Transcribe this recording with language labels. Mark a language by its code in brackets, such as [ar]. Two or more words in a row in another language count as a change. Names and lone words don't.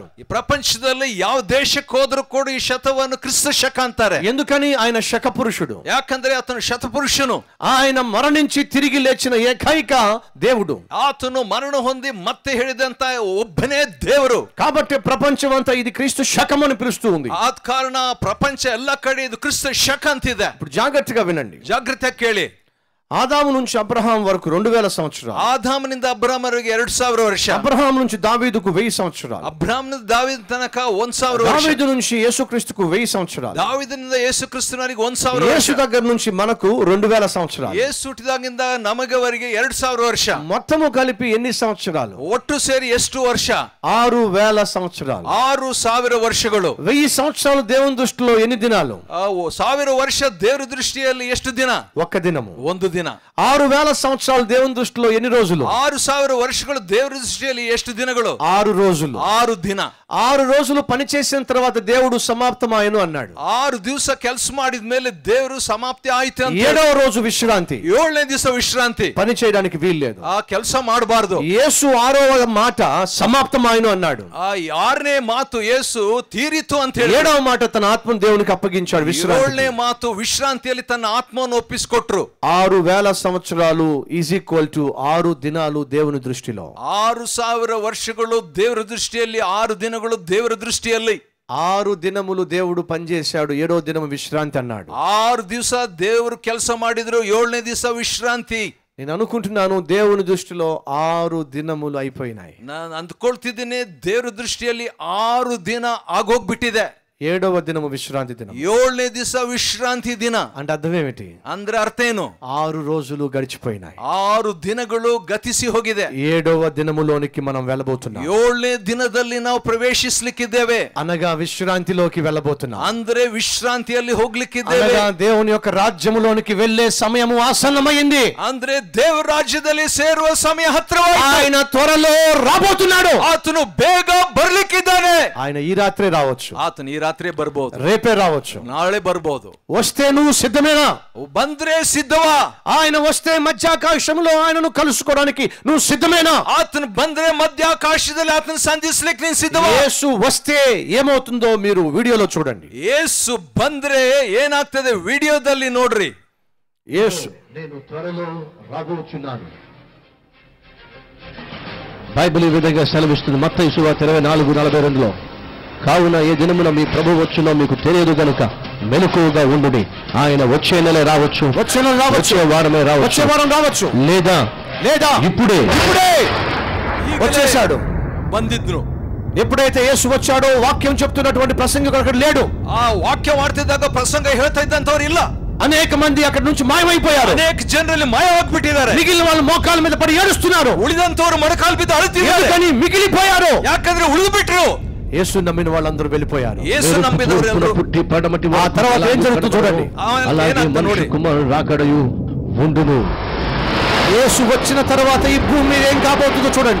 [kn] ಈ ಪ್ರಪಂಚದಲ್ಲಿ ಯಾವ ದೇಶಕ್ಕೆ ಹೋದ್ರೂ ಕೂಡ ಈ ಶತವನ್ನು ಕ್ರಿಸ್ತ ಶಕ ಅಂತಾರೆ. [te] ఎందుకని ఆయన శక పురుషుడు, [kn] ಯಾಕಂದ್ರೆ ಆತನು ಶತಪುರುಷನು. [te] ఆయన మరణించి తిరిగి లేచిన ఏకైక దేవుడు. [kn] ಆತನು ಮರಣ ಹೊಂದಿ ಮತ್ತೆ ಹೇಳಿದಂತ ಒಬ್ಬನೇ ದೇವರು. [te] కాబట్టి ప్రపంచం అంతా ఇది క్రీస్తు శకం అని పిలుస్తూ ఉంది. [kn] ಆದ ಕಾರಣ ಪ್ರಪಂಚ ಎಲ್ಲ ಕಡೆ ಇದು ಕ್ರಿಸ್ತ ಶಕ ಅಂತಿದೆ. [te] ఇప్పుడు జాగ్రత్తగా వినండి, [kn] ಜಾಗ್ರತೆ ಕೇಳಿ. [te] ఆదాము నుంచి అబ్రహాం వరకు 2000 సంవత్సరాలు. [kn] ಆದಾಮನಿಂದ ಅಬ್ರಹಾಮವರೆಗೆ 2000 ವರ್ಷ. [te] అబ్రహాం నుంచి దావీదుకు 1000 సంవత్సరాలు. [kn] ಅಬ್ರಹಾಂನಿಂದ ದಾವೀದ ತನಕ 1000 ವರ್ಷ. [te] దావీదు నుంచి యేసుక్రీస్తుకు 1000 సంవత్సరాలు. [kn] ದಾವೀದನಿಂದ ಯೇಸುಕ್ರಿಸ್ತನಿಗೆ 1000 ವರ್ಷ. [te] యేసు దగ్గర నుంచి మనకు 2000 సంవత్సరాలు. [kn] ಯೇಸು ಹುಟ್ಟಿದಾಗಿಂದ ನಮಗವರೆಗೆ 2000 ವರ್ಷ. [te] మొత్తము కలిపి ఎన్ని సంవత్సరాలు? [kn] ಒಟ್ಟು ಸೇರಿ ಎಷ್ಟು ವರ್ಷ? [te] 6000 సంవత్సరాలు. [kn] 6000 ವರ್ಷಗಳು. [te] 1000 సంవత్సరాలు దేవుని దృష్టిలో ఎన్ని దినాలు? [kn] 1000 ವರ್ಷ ದೇವರ ದೃಷ್ಟಿಯಲ್ಲಿ ಎಷ್ಟು ದಿನ? [te] ఒక్క దినము. [kn] ಒಂದು ದಿನ. ದಿನ. [te] 6000 సంవత్సరాలు దేవుని దృష్టిలో ఎన్ని రోజులు? [kn] 6000 ವರ್ಷಗಳು ದೇವರ ದೃಷ್ಟಿಯಲ್ಲಿ ಎಷ್ಟು ದಿನಗಳು? [te] 6 రోజులు. [kn] 6 ದಿನ. [te] 6 రోజులు పని చేసిన తర్వాత దేవుడు సమాప్తమాయను అన్నాడు. [kn] 6 ದಿವಸ ಕೆಲಸ ಮಾಡಿದ ಮೇಲೆ ದೇವರು ಸಮಾಪ್ತಿ ಆಯ್ತು ಅಂತ. [te] 7వ రోజు విశ్రాంతి. [kn] 7ನೇ ದಿವಸ ವಿಶ್ರಾಂತಿ. [te] పని చేయడానికి వీల్లేదు. [kn] ఆ ಕೆಲಸ ಮಾಡಬಾರದು. [te] యేసు 6వ మాట సమాప్తమాయను అన్నాడు. [kn] ఆ 6ನೇ ಮಾತು యేసు ತೀರಿತು ಅಂತ ಹೇಳಿ. [te] 7వ మాట తన ఆత్మను దేవునికి అప్పగించాడు విశ్రాంతి. [kn] 7ನೇ ಮಾತು ವಿಶ್ರಾಂತಿಯಲ್ಲಿ ತನ್ನ ಆತ್ಮವನ್ನು ಒಪ್ಪಿಸಿಕೊಟ್ರು. [te] 6000 సంవత్సరాలు [en] is equal to [te] 6 దినాలు దేవుని దృష్టిలో. [kn] 6000 ವರ್ಷಗಳು ದೇವರ ದೃಷ್ಟಿಯಲ್ಲಿ, 6 ದಿನಗಳು ದೇವರ ದೃಷ್ಟಿಯಲ್ಲಿ. [te] 6 దినములు దేవుడు పనిచేశాడు, 7వ దినము విశ్రాంతి అన్నాడు. [kn] 6 ದಿವಸ ದೇವರು ಕೆಲಸ ಮಾಡಿದ್ರು, 7ನೇ ದಿವಸ ವಿಶ್ರಾಂತಿ. [te] నేను అనుకుంటున్నాను దేవుని దృష్టిలో 6 దినములు అయిపోయినాయి. [kn] ನಾನು ಅಂದ್ಕೊಳ್ತಿದ್ದೀನಿ ದೇವರ ದೃಷ್ಟಿಯಲ್ಲಿ 6 ದಿನ ಆಗೋಗ್ಬಿಟ್ಟಿದೆ. [te] 7వ దినము విశ్రాంతి దినం. [kn] 7ನೇ ದಿವಸ ವಿಶ್ರಾಂತಿ ದಿನ. [te] అంటే అర్థం ఏమిటి? [kn] ಅಂದ್ರೆ ಅರ್ಥ ಏನು? [te] 6 రోజులు గడిచిపోయినాయి. [kn] 6 ದಿನಗಳು ಗತಿಸಿ ಹೋಗಿದೆ. [te] 7వ దినములోనికి మనం వెళ్ళబోతున్నాం. [kn] 7ನೇ ದಿನದಲ್ಲಿ ನಾವು ಪ್ರವೇಶಿಸಲಿಕ್ಕಿದ್ದೇವೆ. [te] అనగా విశ్రాంతిలోకి వెళ్ళబోతున్నాం. [kn] ಅಂದ್ರೆ ವಿಶ್ರಾಂತಿಯಲ್ಲಿ ಹೋಗ್ಲಿಕ್ಕಿದ್ದೇವೆ. [te] అనగా దేవుని యొక్క రాజ్యములోనికి వెళ్ళే సమయము ఆసన్నమైంది. [kn] ಅಂದ್ರೆ ದೇವರ ರಾಜ್ಯದಲ್ಲಿ ಸೇರುವ ಸಮಯ ಹತ್ತಿರವಾಯಿತು. [te] ఆయన త్వరలో రాబోతున్నాడు. [kn] ಆತನು ಬೇಗ ಬರ್ಲಿಕ್ಕಿದ್ದಾನೆ. [te] ఆయన ఈ రాత్రే రావచ్చు. [kn] ಆತನು ಈ ರಾತ್ರಿ ಬರ್ಬೋದು, [te] రేపే రావచ్చు, [kn] ನಾಳೆ ಬರ್ಬೋದು. [te] వస్తే నువ్వు సిద్ధమేనా? [kn] ಬಂದ್ರೆ ಸಿದ್ಧವಾ? [te] ఆయన వస్తే మధ్యాకాశంలో ఆయనను కలుసుకోవడానికి నువ్వు సిద్ధమేనా? [kn] ಆತನು ಬಂದ್ರೆ ಮಧ್ಯಾಕಾಶದಲ್ಲಿ ಆತನ ಸಂಧಿಸ್ಲಿಕ್ಕೆ ನೀನು ಸಿದ್ಧವಾ? [te] యేసు వస్తే ఏమవుతుందో మీరు వీడియోలో చూడండి. [kn] ಯೇಸು ಬಂದ್ರೆ ಏನಾಗ್ತದೆ ವಿಡಿಯೋದಲ್ಲಿ ನೋಡ್ರಿ. [te] యేసు నేను త్వరలో రాబోచున్నాను. బైబిల్ ఈ విధంగా సెలవిస్తుంది మత్తయి సువార్త 24:42లో, కావున ఏ దినమున మీ ప్రభు వచ్చునో మీకు తెలియదు గనుక మెలకువగా ఉండుడి. ఆయన వచ్చే నెల రావచ్చు, వచ్చే వారమే రావచ్చు, వచ్చే వారం రావచ్చు, లేదా ఇప్పుడే వచ్చేసాడు. [kn] ಬಂದಿದ್ರು. [te] ఎప్పుడైతే యేసు వచ్చాడో వాక్యం చెప్తున్నటువంటి ప్రసంగికుడు అక్కడ లేడు. [kn] ಆ ವಾಕ್ಯ ಮಾಡ್ತಿದ್ದಾಗ ಪ್ರಸಂಗ ಹೇಳ್ತಾ ಇದ್ದಂತವ್ರು ಇಲ್ಲ. [te] అనేక మంది అక్కడ నుంచి మాయమైపోయారు. [kn] ಅನೇಕ ಜನರಲ್ಲಿ ಮಾಯವಾಗ್ಬಿಟ್ಟಿದ್ದಾರೆ. [te] మిగిలిన వాళ్ళు మోకాళ్ళ మీద పడి ఏడుస్తున్నారు. [kn] ಉಳಿದಂತವರು ಮೊಣಕಾಲು ಬಿದ್ದು ಅಳುತ್ತಿದ್ದಾರೆ. [te] ఎందుకని మిగిలిపోయారు? [kn] ಯಾಕಂದ್ರೆ ಉಳಿದು ಬಿಟ್ರು. [te] యేసు నమ్మిన వాళ్ళందరూ వెళ్ళిపోయారు. యేసు నమ్మినవరు పుట్టి పడమటి. ఆ తర్వాత ఏం జరుగుతుందో చూడండి. అలాగే మనుష్య కుమారుడు రాకడయు ఉండును. యేసు వచ్చిన తర్వాత ఈ భూమి మీద ఏం కాబోతుందో చూడండి.